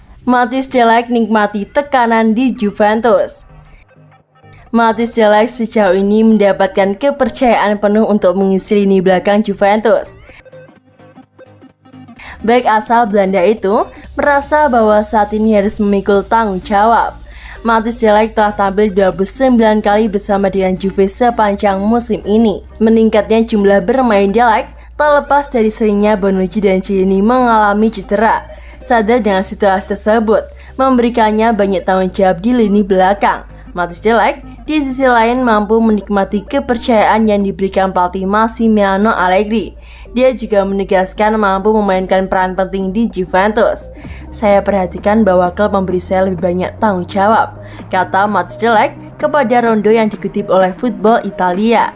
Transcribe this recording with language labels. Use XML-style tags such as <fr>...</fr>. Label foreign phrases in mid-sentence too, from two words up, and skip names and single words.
<id>Matthijs de Ligt nikmati tekanan di Juventus. Matthijs de Ligt sejauh ini mendapatkan kepercayaan penuh untuk mengisi lini belakang Juventus. Bek asal Belanda itu merasa bahwa saat ini harus memikul tanggung jawab. Matthijs de Ligt telah tampil 29 kali bersama dengan Juve sepanjang musim ini. Meningkatnya jumlah bermain de Ligt tak lepas dari seringnya Bonucci dan Chiellini mengalami cedera. Sadar dengan situasi tersebut, memberikannya banyak tanggung jawab di lini belakang. Matthijs de Ligt di sisi lain mampu menikmati kepercayaan yang diberikan pelatih Massimiliano Allegri. Dia juga menegaskan mampu memainkan peran penting di Juventus. Saya perhatikan bahwa klub memberi saya lebih banyak tanggung jawab, kata Matthijs de Ligt kepada Rondo yang dikutip oleh Football Italia.</id>